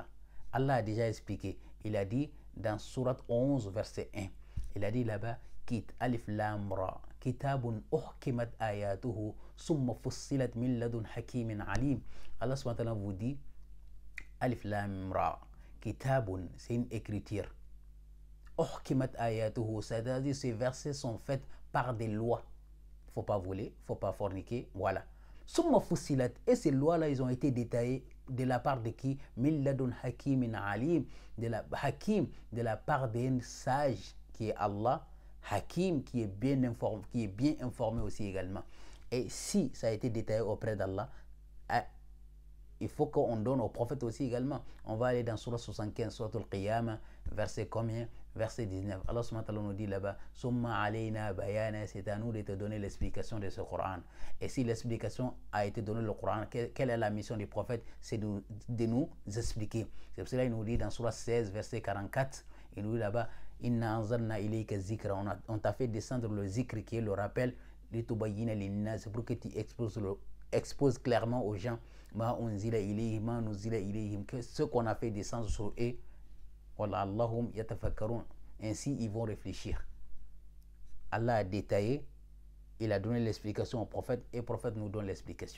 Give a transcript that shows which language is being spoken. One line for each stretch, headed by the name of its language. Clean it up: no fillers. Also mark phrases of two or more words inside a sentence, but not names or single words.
French: Allah a déjà expliqué. Il a dit dans Surat 11, verset 1, il a dit là-bas,
Arabic: الر كتاب أحكمت آياته ثم فصلت من لدن حكيم عليم.
French: Allah
Arabic: سبحانه وتعالى
French: vous dit,
Arabic: الر، كتاب,
French: c'est une écriture.
Arabic: أحكمت آياته,
French: c'est-à-dire ces versets sont faits par des lois. Il ne faut pas voler, il ne faut pas forniquer, voilà.
Arabic: ثم فصلت,
French: et ces lois-là, ils ont été détaillées de la part de qui?
Arabic: من لدن حكيم عليم,
French: de la part d'un sage qui est Allah, hakim qui est bien informé aussi également. Et si ça a été détaillé auprès d'Allah, il faut qu'on donne au prophète aussi également. On va aller dans Surah 75, Surah Al-Qiyamah, verset combien? Verset 19. Allah
Arabic: سبحانه وتعالى
French: nous dit là-bas,
Arabic: ثم علينا بيانه,
French: c'est à nous de te donner l'explication de ce Coran. Et si l'explication a été donnée le Coran, quelle est la mission du prophète? C'est de nous expliquer. C'est pour cela qu'il nous dit dans Surah 16, verset 44, il nous dit là-bas,
Arabic: إنا أنزلنا إليك الذكر,
French: on t'a fait descendre le zikr qui est le rappel, c'est pour que tu exposes clairement aux gens que ce qu'on a fait descendre sur eux, ainsi ils vont réfléchir. Allah a détaillé, il a donné l'explication au prophète et le prophète nous donne l'explication.